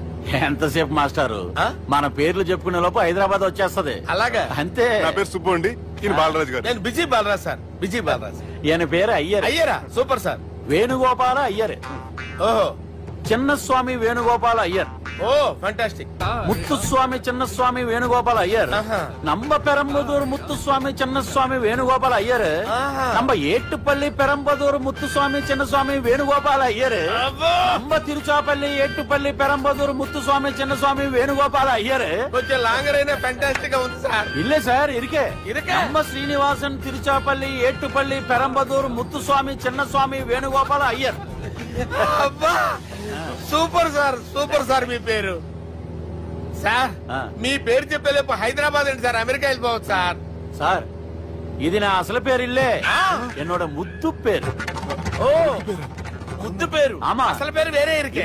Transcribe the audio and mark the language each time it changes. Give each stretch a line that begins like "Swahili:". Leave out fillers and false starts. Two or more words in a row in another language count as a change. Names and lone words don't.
Telugu: ఎంతసేపు మాస్టారు, మన పేర్లు చెప్పుకునే లోపు హైదరాబాద్ వచ్చేస్తది. అలాగా? అంతే. నా పేరు సుబ్బు అండి, ఈయన బాలరాజు గారు. నేను బిజీ బాలరాజ్ సార్. బిజీ బాలరాజ్. ఈయన పేరు అయ్యర్. అయ్యరా? సూపర్ సార్. వేణుగోపాల అయ్యర్. ఓహో. చిన్నస్వామి వేణుగోపాల అయ్యర్. ఓ ఫంటాస్టిక్. ముత్తుస్వామి చిన్నస్వామి వేణుగోపాల అయ్యర్.
Tamil: நம்ம பெரம்பதூர் முத்துசுவாமி சின்னசுவாமி வேணுகோபால் ஐயர். நம்ம ஏட்டுப்பள்ளி பெரம்பதூர் முத்துசுவாமி சின்னசுவாமி வேணுகோபால் ஐயர். நம்ம திருச்சாப்பள்ளி ஏட்டுப்பள்ளி பெரம்பதூர் முத்துசுவாமி சின்னசுவாமி வேணுகோபால் ஐயர்.
Telugu: కొంచెం లాంగర్ అయినా ఫంటాస్టిక్ గా ఉంది సార్.
Tamil: இல்ல சார் இருக்கே. நம்ம ஸ்ரீனிவாசன் திருச்சாப்பள்ளி ஏட்டுப்பள்ளி பெரம்பதூர் முத்துசுவாமி சின்னசுவாமி வேணுகோபால் ஐயர்.
Telugu: అబ్బా సూపర్ సార్, సూపర్ సార్ మీ పేరు. సార్ మీ పేరు చెప్పేలేపు హైదరాబాద్ అండి సార్, అమెరికా వెళ్ళిపోవచ్చు సార్. సార్ ఇది నా అసలు పేరు
Tamil: இல்லே, என்னோட
Telugu: ముద్దు పేరు. ఓ ముద్దు పేరు, అసలు పేరు వేరే ఇరికే